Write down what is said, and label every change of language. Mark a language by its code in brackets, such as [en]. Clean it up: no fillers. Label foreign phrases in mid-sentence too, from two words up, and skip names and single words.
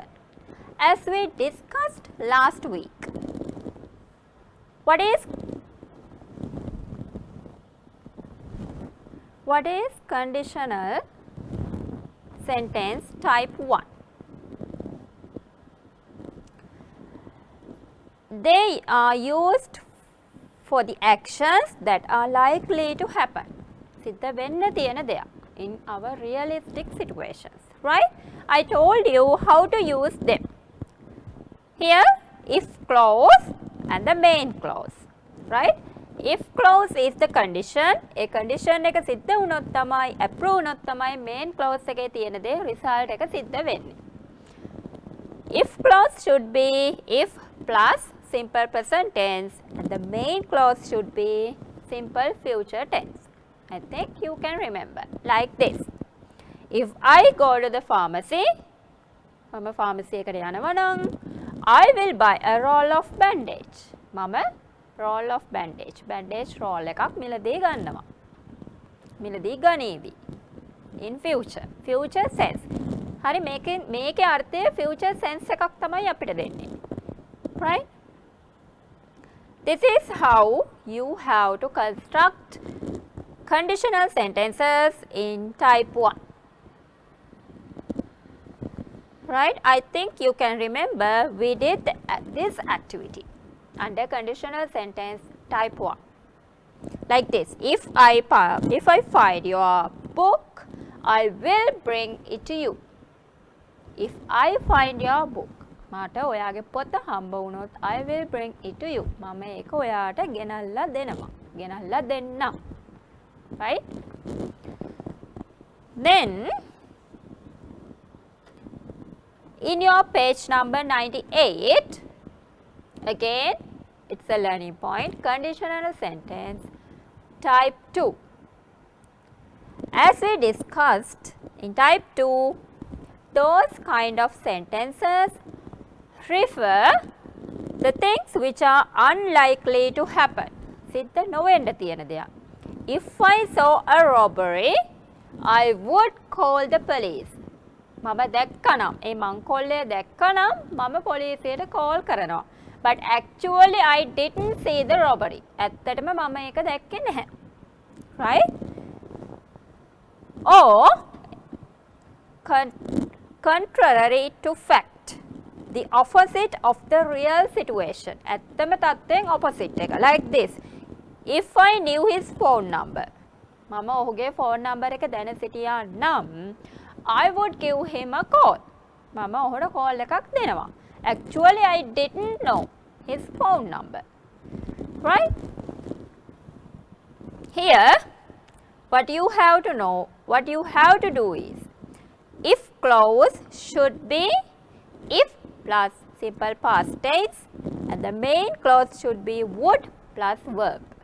[en] As we discussed last week, what is conditional sentence type 1? They are used for the actions that are likely to happen. [si] සිද්ධ වෙන්න තියෙන දෙයක් [en] in our realistic situations, right? I told you how to use them. Here, if clause and the main clause, right? If clause is the condition, a condition [si] එක සිද්ධ වුණොත් තමයි approve වුණොත් තමයි [en] main clause [si] එකේ තියෙන දේ result එක සිද්ධ වෙන්නේ. [en] If clause should be if plus simple present tense and the main clause should be simple future tense. I think you can remember like this. If I go to the pharmacy, [si] මම pharmacy එකට යනවා නම් [en] I will buy a roll of bandage. [si] මම [en] roll of bandage [si] roll එකක් මිලදී ගන්නවා. මිලදී ගනීවි. [en] In future sense. [si] හරි මේකේ අර්ථය [en] future sense [si] එකක් තමයි අපිට දෙන්නේ. [en] Right? This is how you have to construct conditional sentences in type 1. Right? I think you can remember we did this activity under conditional sentence type 1. Like this. If I find your book, I will bring it to you. If I find your book, [si] මට ඔයාගේ පොත හම්බ වුණොත් [en] I will bring it to you. [si] මම ඒක ඔයාට ගෙනල්ලා දෙනවා. ගෙනල්ලා දෙන්නම්. [en] Right? Then in your page number 98, again it's a learning point, conditional sentence type 2. As we discussed in type 2, those kind of sentences refer the things which are unlikely to happen. [si] සිද්ධ නොවෙන්න තියෙන දෙයක්. [en] If I saw a robbery, I would call the police. [si] මම දැක්කනම් ඒ මංකොල්ලය දැක්කනම් මම පොලිසියට call කරනවා. [en] But actually I didn't see the robbery. [si] ඇත්තටම මම ඒක දැක්කේ නැහැ. [en] Right? Or contrary to fact. The opposite of the real situation. [si] ඇත්තම තත්ත්වයෙන් opposite එක. [en] Like this. If I knew his phone number. [si] මම ඔහුගේ [en] phone number [si] එක දැන සිටියා නම් [en] I would give him a call. [si] මම ඔහුට call එකක් දෙනවා. [en] Actually I didn't know his phone number. Right? Here, what you have to know, what you have to do is, if clause should be if plus simple past tense and the main clause should be would plus verb.